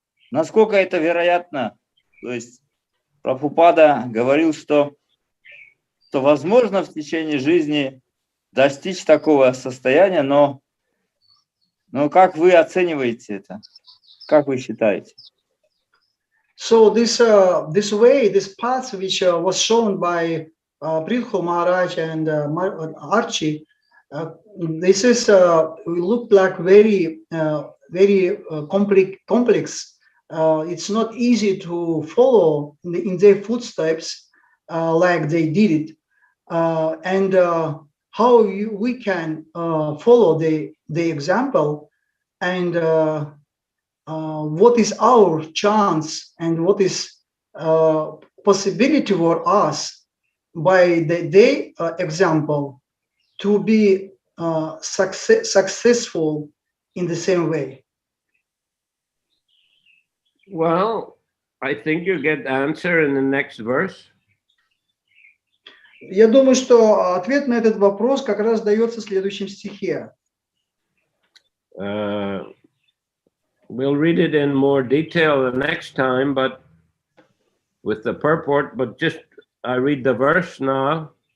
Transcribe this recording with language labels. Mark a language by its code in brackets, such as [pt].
[ru] Насколько это вероятно? То есть Прабхупада говорил, что возможно в течение жизни достичь такого состояния, но как вы оцениваете это? Как вы считаете? [en] So this path which was shown by Prитху Махарадж and Archie, this is looked like very complex. It's not easy to follow in their footsteps like they did it, and how we can follow the example, and what is our chance and what is possibility for us by their example to be successful in the same way. Well, I think you get the answer in the next verse. [ru] Я думаю, что ответ на этот вопрос как раз дается в следующем стихе. [en] We'll read it in more detail the next time, but with the purport, but just I read the verse now.